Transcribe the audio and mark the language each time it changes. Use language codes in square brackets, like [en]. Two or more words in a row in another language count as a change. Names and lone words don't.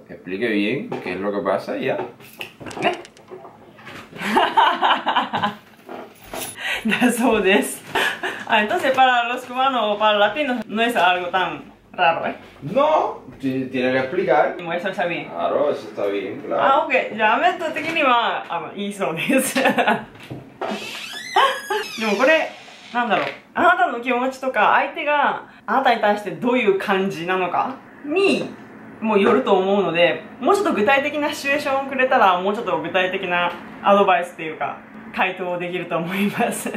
[es] Explique bien qué es lo que pasa y ya. Eso es. Entonces para los cubanos o para los latinos no es algo tan raro, ¿eh? No, tiene que explicar. Eso está bien. Claro, eso está bien, claro. [ja] OK。じゃあ、アメット的にはいいそうです。でもこれ、なんだろう。あなたの気持ちとか、相手があなたに対してどういう感じなのかにもよると思うので、もうちょっと具体的なシチュエーションをくれたら、もうちょっと具体的なアドバイスっていうか、回答できると思います。